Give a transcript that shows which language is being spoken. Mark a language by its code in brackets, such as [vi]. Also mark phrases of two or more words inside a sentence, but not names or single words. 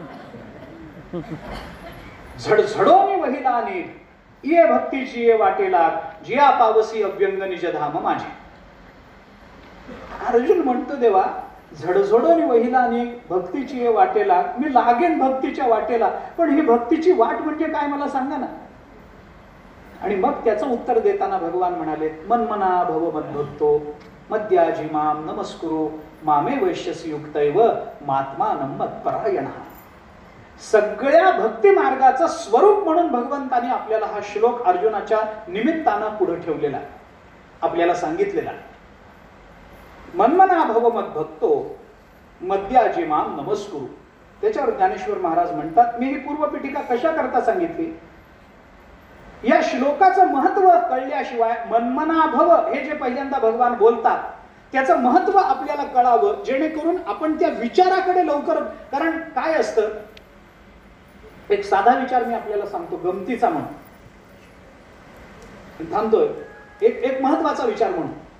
[mr] झडझडोनी वहिला अनेक ये भक्तीची ये वाटेला, जिया पावसी अव्यंग निज धाम माझे. अर्जुन म्हणतो देवा, झडझडोनी वहिला अनेक भक्तीची ये वाटेला, मी लागेन भक्तीच्या वाटेला, पण ही भक्तीची वाट म्हणजे काय मला सांगा ना. आणि मग त्याचं उत्तर देताना भगवान म्हणाले, [sa] मन्मना भव मद्भक्तो मद्याजी माम नमस्कुरु मामे वैश्यसी युक्तैव मात्मानं मत्परायणः. [mr] सगळ्या भक्ती मार्गाचं स्वरूप म्हणून भगवंताने आपल्याला हा श्लोक अर्जुनाच्या निमित्तानं पुढे ठेवलेला, आपल्याला सांगितलेला. [sa] मन्मना भव मद्भक्तो मद्याजी माम नमस्कुरु. [mr] त्याच्यावर ज्ञानेश्वर महाराज म्हणतात, मी ही पूर्वपीठिका कशा करता सांगितली, या श्लोकाचं महत्व कळल्याशिवाय [sa] मन्मना भव [mr] हे जे पहिल्यांदा भगवान बोलतात त्याचं महत्व आपल्याला कळावं, जेणेकरून आपण त्या विचाराकडे लवकर. कारण काय असतं, एक साधा विचार मी आपल्याला सांगतो गमतीचा म्हणून, थांबतोय, एक महत्वाचा विचार म्हणून.